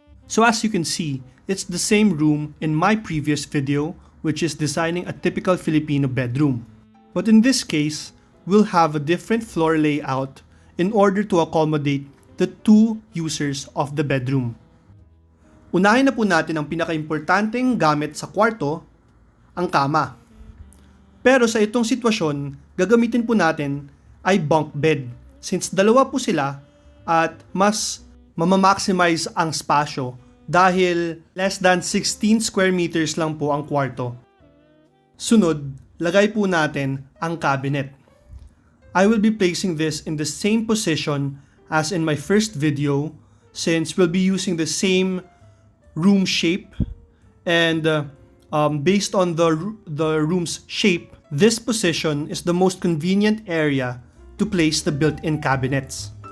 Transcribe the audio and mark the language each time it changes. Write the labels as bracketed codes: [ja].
[en] So as you can see, it's the same room in my previous video, which is designing a typical Filipino bedroom. But in this case, we'll have a different floor layout in order to accommodate the two users of the bedroom. [tl] Unahin na po natin ang pinaka-importanteng gamit sa kwarto, ang kama. Pero sa itong sitwasyon, gagamitin po natin ay bunk bed since dalawa po sila at mas mamamaximize ang spasyo dahil [en] less than 16 square meters [tl] lang po ang kwarto. Sunod, lagay po natin ang cabinet. [en] I will be placing this in the same position as in my first video since we'll be using the same room shape and based on the room's shape, this position is the most convenient area to place the built-in cabinets.